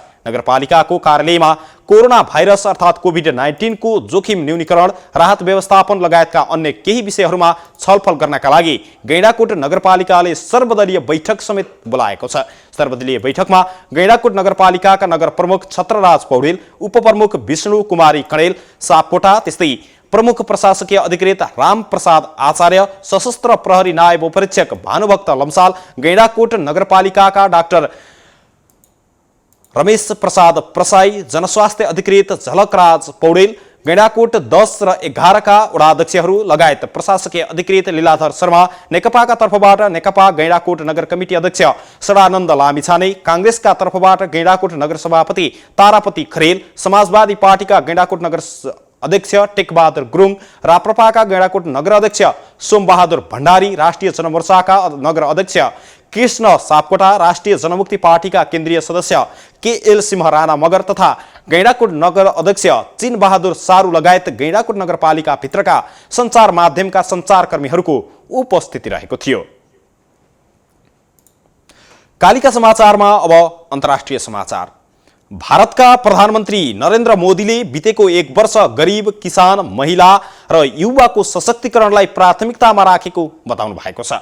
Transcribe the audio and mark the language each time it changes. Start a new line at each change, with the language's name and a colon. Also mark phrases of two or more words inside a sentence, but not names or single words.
Nepali: नगरपालिकाको कार्यालयमा कोरोना भाइरस अर्थात् कोभिड-19 को जोखिम न्यूनीकरण, राहत व्यवस्थापन लगायतका अन्य केही विषयहरूमा छलफल गर्नका लागि गैंडाकोट नगरपालिकाले सर्वदलीय बैठक समेत बोलाएको छ। सर्वदलीय बैठकमा गैंडाकोट नगरपालिकाका नगर प्रमुख छत्रराज पौडेल, उपप्रमुख विष्णु कुमारी कणेल सापकोटा, त्यस्तै प्रमुख प्रशासकीय अधिकृत राम प्रसाद आचार्य, सशस्त्र प्रहरी नायब उपरीक्षक भानुभक्त लम्साल, गैंडाकोट नगरपालिकाका डाक्टर रमेश प्रसाद प्रसाई, जनस्वास्थ्य अधिकृत झलकराज पौडेल, गैंडाकोट 10 र 11 का वडाध्यक्षहरू लगायत प्रशासकीय अधिकृत लीलाधर शर्मा, नेकपाका तर्फबाट नेकपा गैंडाकोट नगर कमिटी अध्यक्ष सडानन्द लामिछाने, कांग्रेसका तर्फबाट गैंडाकोट नगर सभापति तारापति खरेल, समाजवादी पार्टीका गैंडाकोट नगर अध्यक्ष टेकबहादुर गुरुङ, राप्रपाका गैंडाकोट नगर अध्यक्ष सोमबहादुर भण्डारी, राष्ट्रिय जनमोर्चाका नगर अध्यक्ष कृष्ण सापकोटा, राष्ट्रिय जनमुक्ति पार्टीका केन्द्रीय सदस्य केएल सिंह राणा मगर तथा गैंडाकोट नगर अध्यक्ष चिन बहादुर सारू लगायत गैंडाकोट नगरपालिका भित्रका सञ्चार माध्यमका सञ्चारकर्मीहरूको उपस्थिति रहेको थियो। कालिका समाचारमा अब अन्तर्राष्ट्रिय समाचार। भारतका प्रधानमन्त्री नरेन्द्र मोदीले बितेको 1 वर्ष गरिब, किसान, महिला र युवाको सशक्तिकरणलाई प्राथमिकतामा राखेको बताउनु भएको छ।